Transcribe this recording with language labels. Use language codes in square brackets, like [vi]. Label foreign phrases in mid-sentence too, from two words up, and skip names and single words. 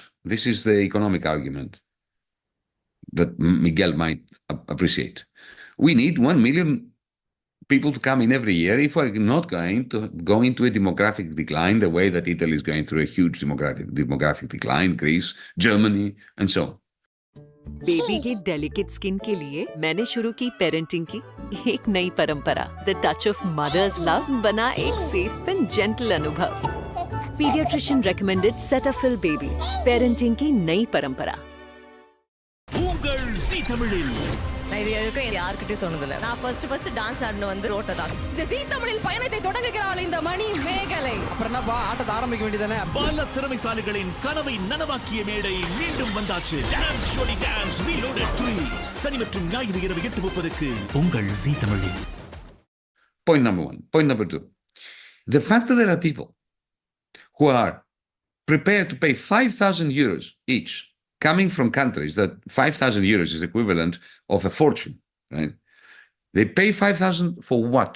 [en] This is the economic argument that Miguel might appreciate. We need 1 million people to come in every year if we're not going to go into a demographic decline the way that Italy is going through a huge demographic decline, Greece, Germany, and so on. [hi] बेबी के [en] delicate skin [hi] के लिए मैंने शुरू की पेरेंटिंग की एक नई परंपरा। [en] the touch of mother's love [hi] बना एक [en] safe and gentle अनुभव। pediatrician recommended [hi] सेटाफिल बेबी, पेरेंटिंग की नई परंपरा। [ta] உங்கள் ஜீ தமிழில் நான் இது வரைக்கும் யார்கிட்டயும் சொன்னதில்ல. நான் [en] first dance [ta] ஆடணும் வந்து ரோட்ட தான். இந்த ஜீ தமிழில் பயணத்தை தொடங்குகிறாள் இந்த மணி மேகலை. அப்புறம் என்னப்பா ஆட்டத்தை ஆரம்பிக்க வேண்டியதானே? பல திறமைசாலிகளின் கனவை நனவாக்கிய மேடை மீண்டும் வந்தாச்சு. டான்ஸ் ஜோடி டான்ஸ் ரீலோடட் 3 சனி மற்றும் ஞாயிறு இரவு 8:30க்கு உங்கள் ஜீ தமிழில். [en] Point number one. Point number two. The fact that there are people who are prepared to pay 5,000 euros each, coming from countries that 5,000 euros is equivalent of a fortune, right? They pay 5,000 for what?